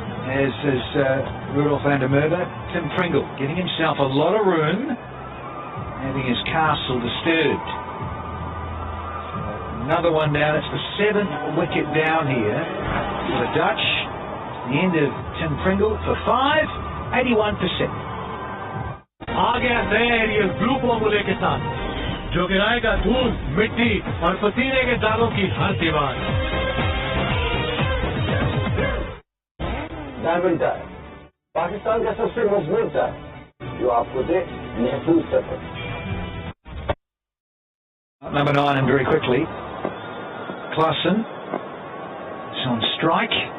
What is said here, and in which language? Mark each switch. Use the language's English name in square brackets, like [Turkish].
[English] As is Rudolph van der Merwe, Tim Pringle getting himself a lot of room, having his castle disturbed. Another one down, it's the 7th wicket down here for the Dutch. The end of Tim Pringle for 5, 81%. [Hindi] आ गया शहर ये blue फॉर्मूले के साथ जो गिराएगा धूल मिट्टी और पसीने के दानों की हर दीवार। डायमंड टायर पाकिस्तान का सबसे मजबूत टायर जो आपको दे महफूज सफर। [English] Number 9 and very quickly, Klassen is on strike.